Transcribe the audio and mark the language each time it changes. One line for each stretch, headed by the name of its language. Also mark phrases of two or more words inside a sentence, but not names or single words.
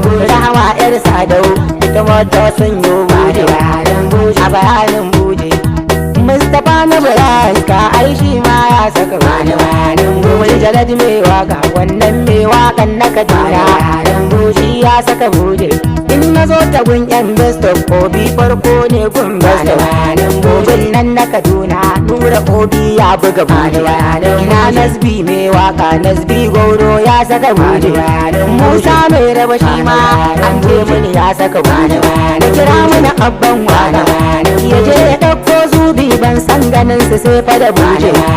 Hausa: Rahama yar Sadau, ita ma ta sanyo buje. A bayanin buje, Mustapha na Buraska, ai shi ma ya saka buje. Wani jalad mai waka, wannan mai wakan na Kaduna. Shi ya saka buje. In na zo ta gun yan
English: best of
Hausa: Obi farko ne gun
English: best of.
Hausa: Obin nan na Kaduna, Nura Obi ya buga buje. Ina Nasbi mai waka, Nasbi Goro ya saka buje. Musa mai raba shi ma, an ce mini ya saka buje. Ku kira mini abban waka, ya je ya ɗauko zubi ban san ganin su sai fa da buje.